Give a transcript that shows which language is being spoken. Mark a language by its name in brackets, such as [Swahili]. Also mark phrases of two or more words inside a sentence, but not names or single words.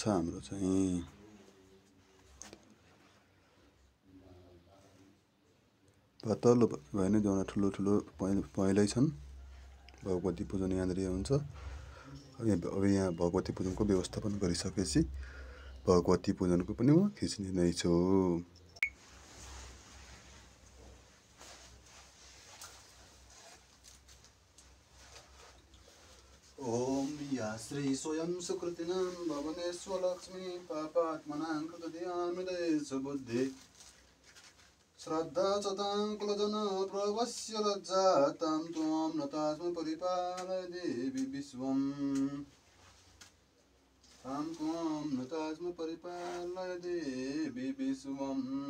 [Nepali] हाम्रो चाहिँ तल्लो भएन जमरा ठुलो ठुलो पहेँलै छन्। भगवती पूजन यहाँनिर हुन्छ। अब यहाँ भगवती पूजनको व्यवस्थापन गरिसकेपछि भगवती पूजनको पनि म खिच्ने नै छु। [Sanskrit] ओम या श्री स्वयं सुकृतिनां भवनेश्वरलक्ष्मी पापात्मनां कृतधियामिदयेष बुद्धि श्रद्धा सतां कुलजन प्रवस्य लज्जा तां त्वां नतास्म परिपालय देवी विश्वम् तां त्वां नतास्म परिपालय देवी विश्वम्